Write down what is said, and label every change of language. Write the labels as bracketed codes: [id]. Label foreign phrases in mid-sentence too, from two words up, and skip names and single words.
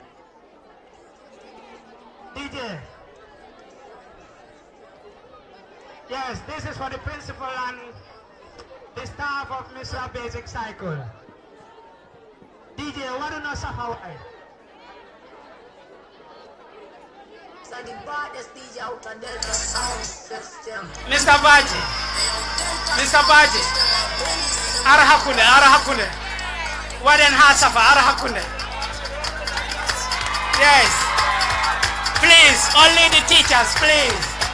[en] Yes, this is for the principal and the staff of MISERA Basic Cycle. DJ, what do you know Hawaii? The baddest DJ out of Delta sound system. Mr. Baji. Arahakune. Waden Hasafa, Arahakune. Yes. Please, only the teachers, please.